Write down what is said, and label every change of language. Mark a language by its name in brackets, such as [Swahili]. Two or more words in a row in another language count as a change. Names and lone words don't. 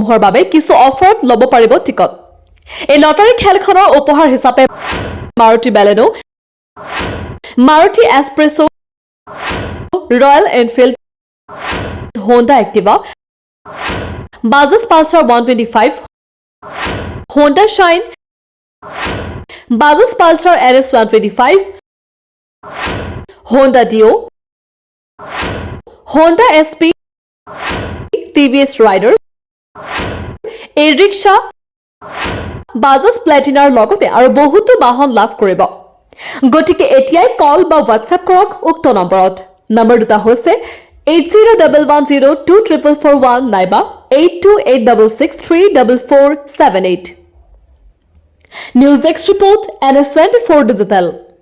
[Assamese] হোৱাৰ বাবে কিছু অফাৰত ল'ব পাৰিব টিকট এই লটাৰী খেলখনৰ উপহাৰ হিচাপে মাৰুতি বেলেনো মাৰুতি এস্প্ৰেছো ৰয়েল এনফিল্ড হোণ্ডা এক্টিভা বাজাজ পালচাৰ 125 হোণ্ডা শাইন বাজাজ পালচাৰ NS 125 Honda Dio, Honda SP, TVS Rider, e-rickshaw, Bajaj Platina লগতে আৰু বহুতো বাহন লাভ কৰিব গতিকে এতিয়াই কল বা WhatsApp কৰক উক্ত নম্বৰত নম্বৰ দুটা হৈছে 8011024441 নাইবা 8286634478 [English] news desk report [Assamese] NS24 ডিজিটেল